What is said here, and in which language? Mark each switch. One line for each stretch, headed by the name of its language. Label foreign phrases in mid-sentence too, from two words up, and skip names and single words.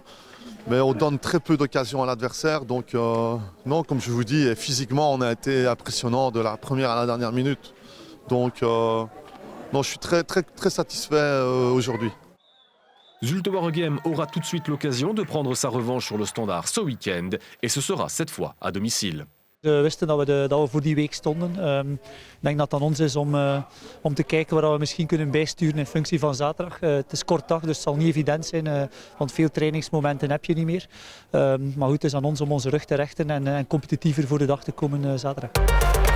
French: Mais on donne très peu d'occasions à l'adversaire. Donc non, comme je vous dis, physiquement, on a été impressionnant de la première à la dernière minute. Donc non, je suis très satisfait aujourd'hui. Zulte Waregem aura tout de suite l'occasion de prendre sa revanche sur le Standard ce week-end. Et ce sera cette fois à domicile.
Dutch: We wisten dat we voor die week stonden. Ik denk dat het aan ons is om te kijken waar we misschien kunnen bijsturen in functie van zaterdag. Het is kort dag, dus het zal niet evident zijn, want veel trainingsmomenten heb je niet meer. Maar goed, het is aan ons om onze rug te rechten en competitiever voor de dag te komen zaterdag.